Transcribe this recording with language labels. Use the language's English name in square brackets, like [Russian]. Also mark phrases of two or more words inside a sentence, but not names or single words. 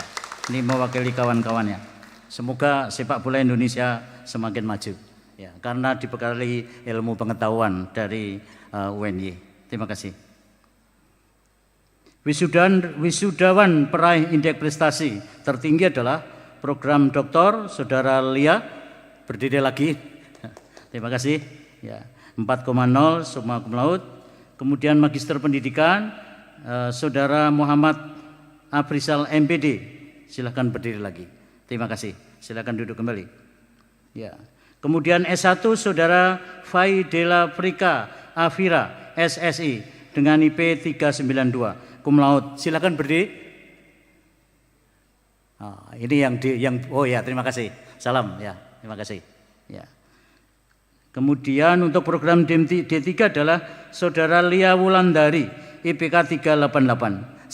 [Indonesian] Ini mewakili kawan-kawannya. Semoga sepak bola Indonesia semakin maju ya, karena dibekali ilmu pengetahuan dari UNY. Terima kasih. Wisudawan peraih indeks prestasi tertinggi adalah program doktor Saudara Lia, berdiri lagi. Terima kasih. Ya, 4,0 [Latin] summa cum laude. [Indonesian] Kemudian magister pendidikan Saudara Muhammad Afrizal MPD, silakan berdiri lagi. Terima kasih. Silakan duduk kembali. Ya. Kemudian S1 Saudara Faidela Frika Afira SSI dengan IP 392. [Latin] Cum laude, [Indonesian] silakan berdiri. Ini oh ya, terima kasih. Salam ya, terima kasih. Ya. Kemudian untuk program D3 adalah Saudara Lia Wulandari IPK 388.